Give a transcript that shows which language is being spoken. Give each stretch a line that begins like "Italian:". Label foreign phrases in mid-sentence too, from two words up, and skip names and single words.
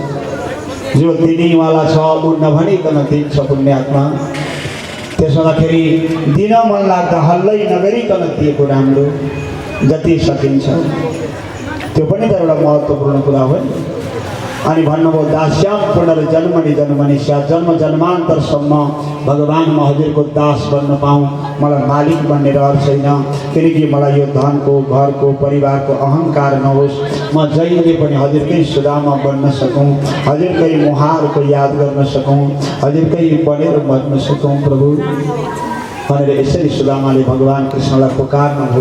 Nepali: जो दिनेवाला छ ऊ नभनिकन दिन्छ पुण्यात्मा। त्यसो हुँदाखेरि दिन मन लाग्दा हल्लै नगरिकन दिएको राम्रो, जति सकिन्छ। त्यो पनि त एउटा महत्त्वपूर्ण कुरा हो। अनि भन्नुभयो
Sanskrit: दास्याम पुनर्जन्मनि जन्मनि स्यात्,
Nepali: जन्म जन्मान्तरसम्म भगवान म हजुरको दास बन्न पाऊँ, मलाई मालिक बन्ने रहर छैन। किनकि मलाई यो धनको, घरको, परिवारको अहङ्कार नहोस्। म जहिले पनि हजुरकै सुदामा बन्न सकौँ, हजुरकै मुहारको याद गर्न सकौँ, हजुरकै बनेर बन्न सकौँ प्रभु भनेर यसरी सुदामाले भगवान कृष्णलाई पुकार्नुभयो।